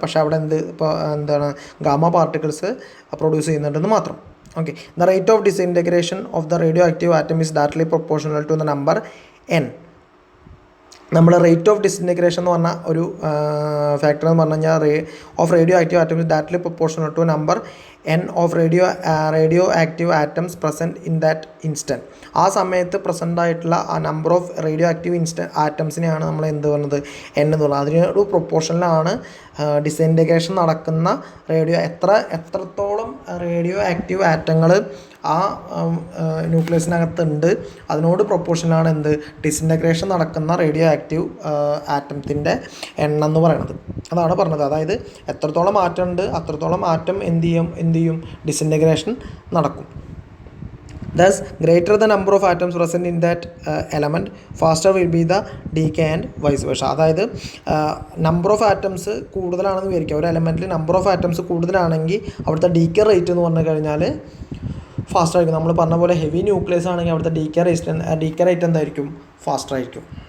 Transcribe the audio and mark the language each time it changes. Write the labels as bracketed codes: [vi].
[ml] പക്ഷേ അവിടെ എന്താണ് ഗാമ പാർട്ടിക്കിൾസ് പ്രൊഡ്യൂസ് ചെയ്യുന്നുണ്ടെന്ന് മാത്രം. [en] Okay, the rate of disintegration of the radioactive atom is directly proportional to the number n. നമ്മൾ rate of disintegration [ml] എന്ന് പറഞ്ഞ ഒരു ഫാക്ടർ എന്ന് പറഞ്ഞു കഴിഞ്ഞാൽ [en] Of radioactive atom is directly proportional to number n of radioactive atoms present in that instant. [ml] ആ സമയത്ത് present ആയിട്ടുള്ള ആ നമ്പർ ഓഫ് റേഡിയോ ആക്റ്റീവ് ആറ്റംസിനെയാണ് നമ്മൾ എന്ത് പറയുന്നത് n എന്നുള്ളത്. അതിനൊരു പ്രൊപ്പോർഷനിലാണ് ഡിസൻറ്റിഗ്രേഷൻ നടക്കുന്ന എത്രത്തോളം റേഡിയോ ആക്റ്റീവ് ആറ്റങ്ങൾ ആ ന്യൂക്ലിയസിനകത്തുണ്ട് അതിനോട് പ്രൊപ്പോർഷനിലാണ് എന്ത് ഡിസൻറ്റിഗ്രേഷൻ നടക്കുന്ന റേഡിയോ ആക്റ്റീവ് ആറ്റത്തിൻ്റെ എണ്ണം എന്ന് പറയുന്നത്. അതാണ് പറഞ്ഞത്. അതായത് എത്രത്തോളം ആറ്റം ഉണ്ട് അത്രത്തോളം ആറ്റം എന്ത് ചെയ്യും ഡിസൻറ്റിഗ്രേഷൻ നടക്കും. [en] Thus, greater the number of atoms present in that element, faster will be the decay and vice versa. [ml] അതായത് നമ്പർ ഓഫ് ആറ്റംസ് കൂടുതലാണെന്ന് വിചാരിക്കുക. ഒരു എലമെൻറ്റിൽ നമ്പർ ഓഫ് ആറ്റംസ് കൂടുതലാണെങ്കിൽ അവിടുത്തെ ഡീക്കേ റേറ്റ് എന്ന് പറഞ്ഞു കഴിഞ്ഞാൽ ഫാസ്റ്റ് ആയിരിക്കും. നമ്മൾ പറഞ്ഞ പോലെ ഹെവി ന്യൂക്ലിയസ് ആണെങ്കിൽ അവിടുത്തെ ഡീക്കേ റേറ്റ് എന്തായിരിക്കും? ഫാസ്റ്റർ ആയിരിക്കും.